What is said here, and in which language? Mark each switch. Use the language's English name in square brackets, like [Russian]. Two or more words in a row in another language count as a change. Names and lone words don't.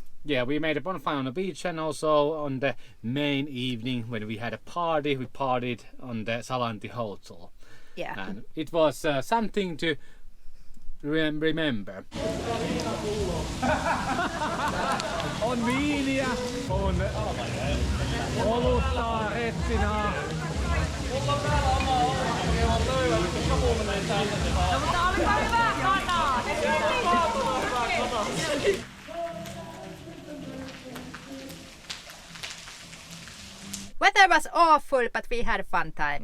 [English] Yeah, we made a bonfire on the beach and also on the main evening when we had a party, we partied on the Salanti Hotel. Yeah. And it was something to remember. [Finnish] On viiniä, on olutta, retsinaa. [English] Weather was awful, but we had a fun time.